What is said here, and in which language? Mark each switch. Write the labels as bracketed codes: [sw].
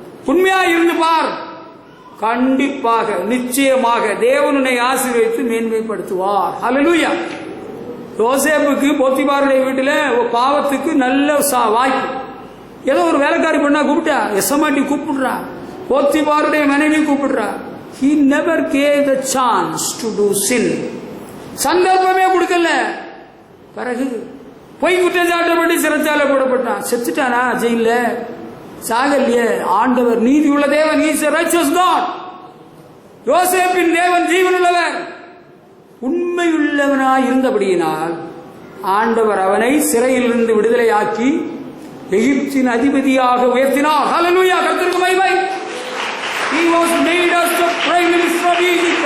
[ta] உண்மையா இருந்து பார், கண்டிப்பாக நிச்சயமாக தேவன் உன்னை ஆசீர்வதித்து மேன்மைப்படுத்துவார். ஹல்லேலூயா. யோசேப்புக்கு போத்திபாருடைய வீட்டில் பாவத்துக்கு நல்ல வாய்ப்பு. ஏதோ ஒரு வேலைக்காரி பண்ணா கூப்பிட்டா, எசமாட்டி கூப்பிடுறா, போத்திபாருடைய மனைவி கூப்பிடுறா. [en] He never gave the chance to do sin. [ta] சந்தர்ப்பமே கொடுக்கல. பிறகு பொய் குற்றச்சாட்டப்பட்டு சிறைச்சாலை போடப்பட்டான். செத்துட்டானா ஜெயில? சாகல்லையே. ஆண்டவர் நீதி உள்ள தேவன். [en] He is a righteous God. [ta] யோசேப்பின் தேவன் ஜீவனுள்ளவர். உண்மையுள்ளவனாய் இருந்தபடியினால் ஆண்டவர் அவனை சிறையிலிருந்து விடுதலையாக்கி எகிப்தின் அதிபதியாக உயர்த்தினார். ஹல்லேலூயா. கர்த்தருக்கு மகிமை. [en] He was made as the prime minister of Egypt.